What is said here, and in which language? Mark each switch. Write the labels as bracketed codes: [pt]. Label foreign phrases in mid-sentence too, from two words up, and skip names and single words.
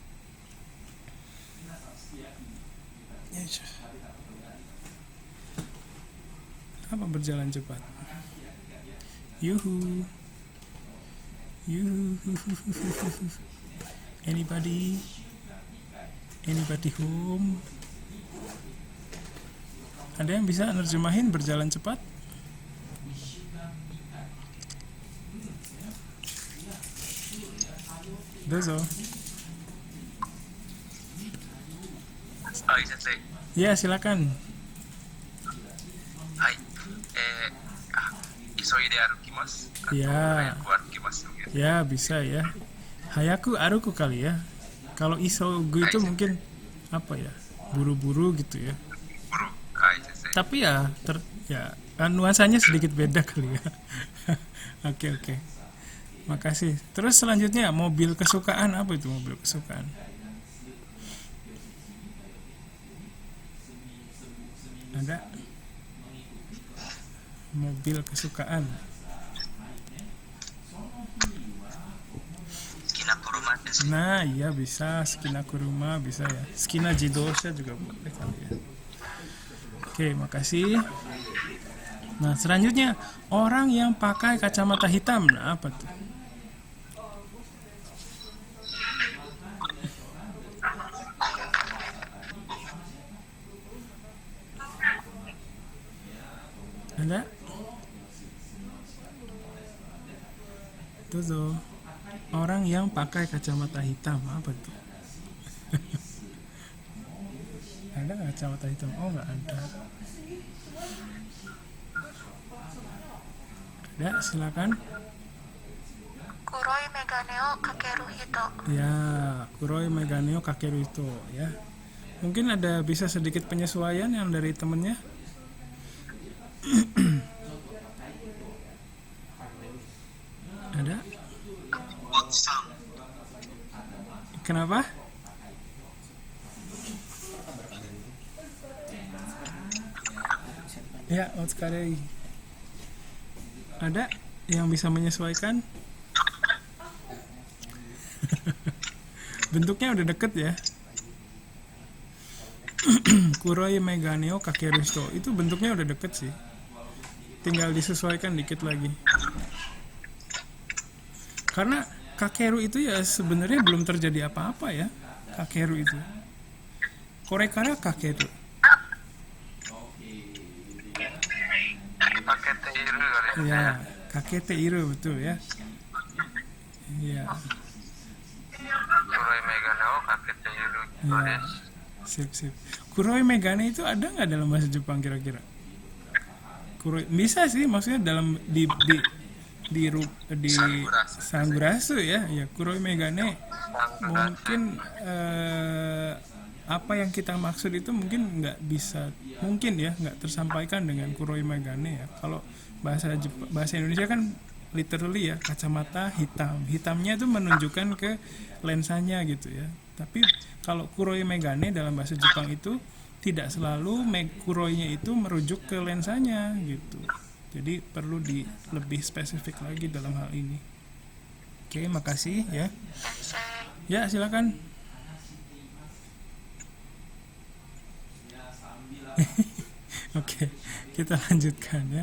[id] Apa berjalan cepat? [en] Yuhu. Anybody home? [id] Ada yang bisa nerjemahin berjalan cepat? Dozo. Sensei. Ya, silakan. [ja] はい。急いで 歩きます. [id] Ya. [ja] 早く 歩きます. [id] Ya, bisa ya. [ja] 早く 歩く [id] kali ya. Kalau isogu itu mungkin apa ya? Buru-buru gitu ya. [ja] Buru. はい、先生. [id] Tapi ya nuansanya sedikit beda kali ya. Oke. Makasih. Terus selanjutnya mobil kesukaan. Apa itu mobil kesukaan? Ada mobil kesukaan. [ja] 好きな 車 です. [id] Nah, iya bisa. [ja] 好きな 車 [id] bisa ya. [ja] 好きな 自動車 [id] juga boleh kali ya. Oke, makasih. Nah, selanjutnya orang yang pakai kacamata hitam. Nah, apa tuh? Ada? Tuh. Orang yang pakai kacamata hitam. Apa tuh? Ada nggak kacamata hitam? Oh, nggak ada. Ada, silakan. [ja] 黒い 眼鏡 を 掛ける 人. [id] Ya, [ja] 黒い 眼鏡を 掛ける [id] itu ya. Mungkin ada bisa sedikit penyesuaian yang dari temennya. Ada? Otsang. Kenapa? Ya, otsukarei. Ada yang bisa menyesuaikan? Bentuknya udah deket ya. [ja] 黒い 眼鏡を 掛ける 人. [id] Itu bentuknya udah deket sih. Tinggal disesuaikan dikit lagi. Karena kakeru itu ya sebenarnya belum terjadi apa-apa ya. Kakeru itu. [ja] これから 掛ける. 掛けて いる kali. [id] Ya, [ja] 掛けて いる [id] betul ya. Iya. [ja] 黒い 眼鏡 を 掛けて いる. [id] Ya. Sip. [ja] 黒い 眼鏡 [id] itu ada nggak dalam bahasa Jepang kira-kira? Kuroi bisa sih, maksudnya dalam di sanggurasu ya. Ya, [ja] 黒い 眼鏡 [id] mungkin apa yang kita maksud itu mungkin nggak bisa, mungkin ya nggak tersampaikan dengan [ja] 黒い 眼鏡 [id] ya. Kalau bahasa Indonesia kan literally ya kacamata hitam. Hitamnya itu menunjukkan ke lensanya gitu ya. Tapi kalau [ja] 黒い 眼鏡 [id] dalam bahasa Jepang itu tidak selalu kuroinya itu merujuk ke lensanya gitu. Jadi perlu lebih spesifik lagi dalam hal ini. Oke, makasih ya. Sensei. Ya, silakan. Oke, kita lanjutkan ya.